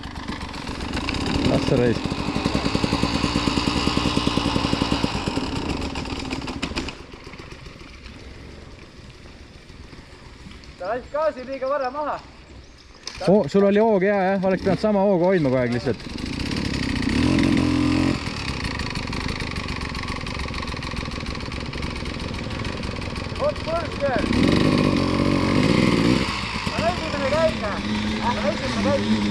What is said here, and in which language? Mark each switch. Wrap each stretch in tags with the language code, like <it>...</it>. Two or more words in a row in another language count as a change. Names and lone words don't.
<et>Las see reis. Sa läksid gaasi liiga vara maha. Oh, sul oli hoog hea, jah? Oleks pidanud sama hooga hoidma kogu aeg lihtsalt.</et> <en>What's first there?</en> <et>Esimene käik. Esimene käik.</et>